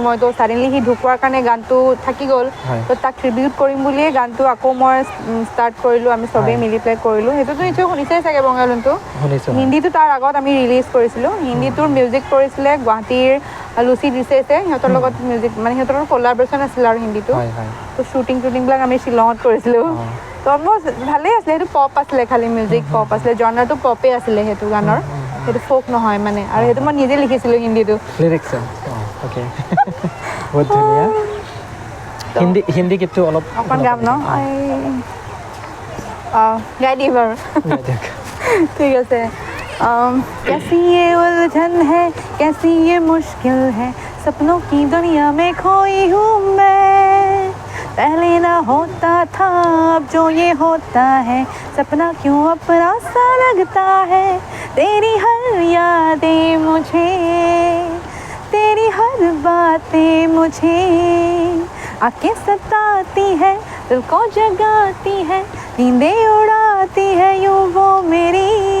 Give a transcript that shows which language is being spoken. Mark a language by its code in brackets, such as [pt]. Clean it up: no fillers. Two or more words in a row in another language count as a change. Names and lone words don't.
[as] মই তো ছাডেনলি সি ঢুকোৱাৰ কাৰণে গানটো থাকি গ'ল তো তাক ট্ৰিবিউট কৰিম বুলিয়ে গানটো আকৌ মই ষ্টাৰ্ট কৰিলোঁ আমি চবেই মিলি পেলাই কৰিলোঁ সেইটোতো নিশ্চয় শুনিছেই চাগে বঙাইলুনটো হিন্দীটো তাৰ আগত আমি ৰিলিজ কৰিছিলোঁ হিন্দীটোৰ মিউজিক কৰিছিলে গুৱাহাটীৰ লুচি দিছে সিহঁতৰ লগত মিউজিক মানে সিহঁতৰ কলাবৰেশ্যন আছিলে আৰু হিন্দীটো তো শ্বুটিংবিলাক আমি শ্বিলঙত কৰিছিলোঁ তো অলমষ্ট ভালেই আছিলে সেইটো পপ আছিলে খালি মিউজিক পপ আছিলে জনাৰটো পপেই আছিলে সেইটো গানৰ সেইটো ফোক নহয় মানে আৰু সেইটো মই নিজে লিখিছিলোঁ হিন্দীটো লিৰিক্স ওকে বহুত ধুনীয়া হিন্দী গীতটো অলপ অকণ গাম ন গাই দিম বাৰু ঠিক আছে [hi] कैसी ये उलझन है कैसी ये मुश्किल है सपनों की दुनिया में खोई हूँ मैं पहले ना होता था अब जो ये होता है सपना क्यों अपना सा लगता है तेरी हर यादें मुझे तेरी हर बातें मुझे आंखें सताती है दिल को जगाती है नींदें उड़ाती है यूं वो मेरी